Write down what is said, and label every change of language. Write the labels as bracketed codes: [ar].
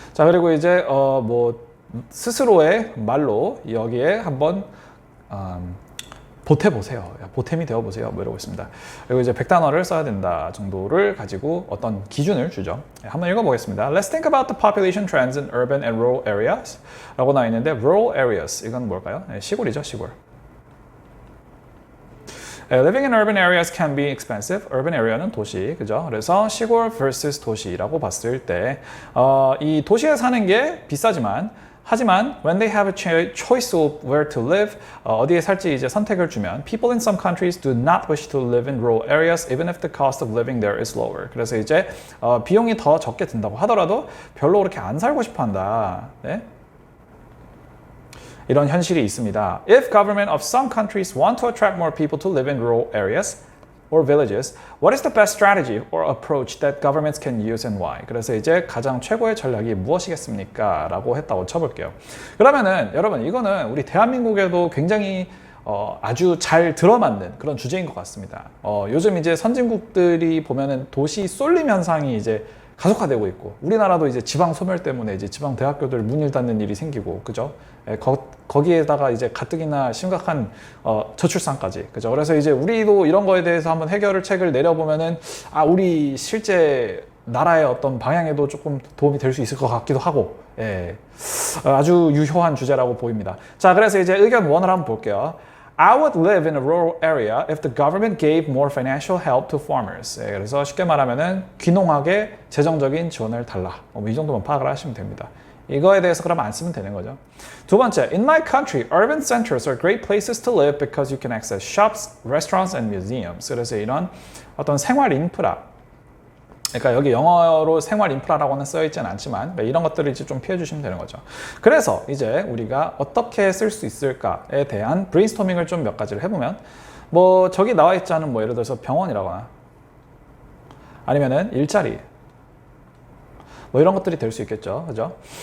[ko] 자, 그리고 이제 뭐 스스로의 말로 여기에 한번 보태보세요. 보탬이 되어보세요. 뭐 이러고 있습니다. 그리고 이제 100단어를 써야 된다 정도를 가지고 어떤 기준을 주죠. 한번 읽어보겠습니다. [en] Let's think about the population trends in urban and rural areas. [ko] 라고 나와 있는데, [en] rural areas, [ko] 이건 뭘까요? 시골이죠, 시골. [en] Living in urban areas can be expensive. [ko] urban area는 도시, 그죠? 그래서 시골 vs 도시라고 봤을 때, 이 도시에 사는 게 하지만 when they have a choice of where to live, 어디에 살지 이제 선택을 주면, [en] people in some countries do not wish to live in rural areas even if the cost of living there is lower. [ko] 그래서 이제 비용이 더 적게 든다고 하더라도 별로 그렇게 안 살고 싶어 한다. 네? 이런 현실이 있습니다. [en] If government of some countries want to attract more people to live in rural areas or villages, what is the best strategy or approach that governments can use and why? [ko] 그래서 이제 가장 최고의 전략이 무엇이겠습니까? 라고 했다고 쳐볼게요. 그러면은 여러분, 이거는 우리 대한민국에도 굉장히 아주 잘 들어맞는 그런 주제인 것 같습니다. 요즘 이제 선진국들이 보면은 도시 쏠림 현상이 이제 가속화되고 있고, 우리나라도 이제 지방 소멸 때문에 이제 지방 대학교들 문을 닫는 일이 생기고, 그죠? 거기에다가 이제 가뜩이나 심각한 저출산까지, 그죠? 그래서 이제 우리도 이런 거에 대해서 한번 해결책을 내려보면은 우리 실제 나라의 어떤 방향에도 조금 도움이 될 수 있을 것 같기도 하고, 아주 유효한 주제라고 보입니다. 자, 그래서 이제 의견 1을 한번 볼게요. [en] I would live in a rural area if the government gave more financial help to farmers. [ko] 그래서 쉽게 말하면은 귀농하게 재정적인 지원을 달라. 이 정도만 파악을 하시면 됩니다. 이거에 대해서 그럼 안 쓰면 되는 거죠. 두 번째, [en] in my country, urban centers are great places to live because you can access shops, restaurants, and museums. [ko] 그래서 이런 어떤 생활 인프라, 그러니까 여기 영어로 생활 인프라라고는 써 있지는 않지만 이런 것들을 이제 좀 피해 주시면 되는 거죠. 그래서 이제 우리가 어떻게 쓸 수 있을까에 대한 브레인스토밍을 좀 몇 가지를 해보면, 뭐 저기 나와 있지 않은 뭐 예를 들어서 병원이라거나 아니면은 일자리, 뭐 이런 것들이 될 수 있겠죠. 그죠?